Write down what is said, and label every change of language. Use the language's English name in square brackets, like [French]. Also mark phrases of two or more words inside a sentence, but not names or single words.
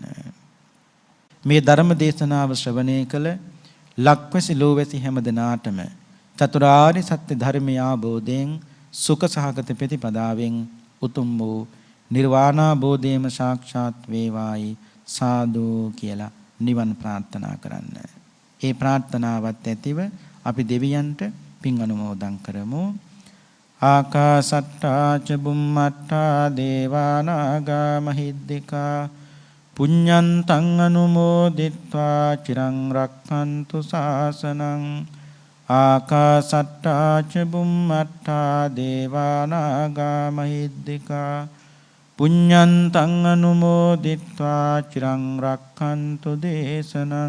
[Sinhala] මේ ධර්ම දේශනාව ශ්‍රවණය කළ ලක්වැසි ලෝවැසි හැම දිනාටම චතුරාර්ය සත්‍ය ධර්මය අවබෝධයෙන් සුඛ සහගත ප්‍රතිපදාවෙන් උතුම් වූ නිර්වාණ අවබෝධයම සාක්ෂාත් වේවායි සාදු කියලා නිවන් ප්‍රාර්ථනා කරන්න. ඒ ප්‍රාර්ථනාවත් ඇතිව අපි දෙවියන්ට පින් අනුමෝදන් කරමු. [Pali] ආකාසට්ටා ච බුම්මට්ටා දේවානාගා මහිද්దికා පුඤ්ඤන්තං අනුමෝදිත්වා චිරං රක්ඛන්තු ශාසනං. ආකාසට්ටා ච බුම්මට්ටා දේවානාගා මහිද්దికා පුඤ්ඤන්තං අනුමෝදිත්වා චිරං රක්ඛන්තු දේශනං.